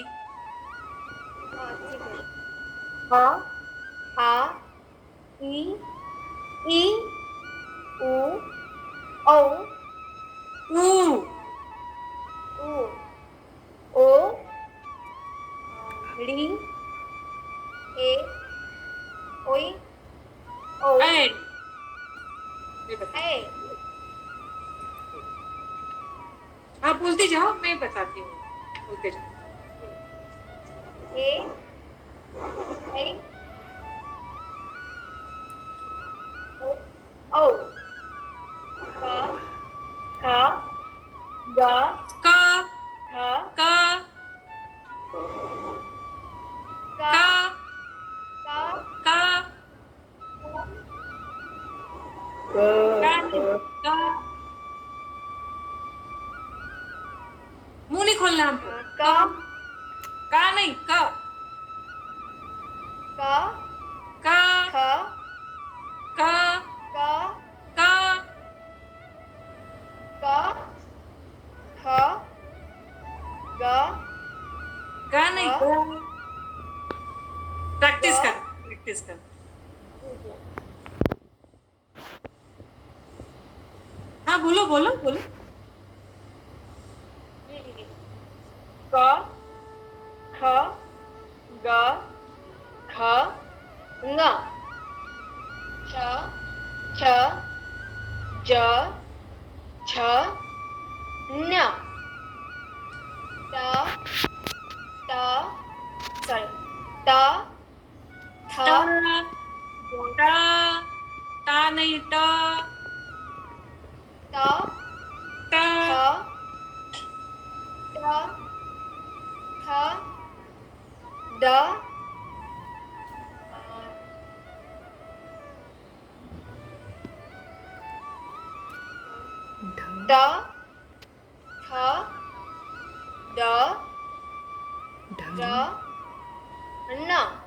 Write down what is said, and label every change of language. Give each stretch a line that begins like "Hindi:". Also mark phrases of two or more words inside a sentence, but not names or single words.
Hindi: हाँ ठीक है। ह, आ, ई, ई, उ, औ, ऊ, उ, ओ, ड़ी, ए, ओई, औ, ऐ। ये बताइए। ऐ, आप बोलते जाओ, मैं बताती हूँ, बोलते जाओ। ए, ऐ, औ, का खा गा क खा क का क का क क मुंह नहीं खोलना हमको। का का नहीं क का क खा क का क का खा गा ग नहीं ग प्रैक्टिस ग कर प्रैक्टिस कर। हाँ बोलो बोलो बोलो। का खा गा खा गा छ छ ज छ न ता ता sorry ता था टा टा नहीं टा ता टा था ता था दा दा था दा रा ना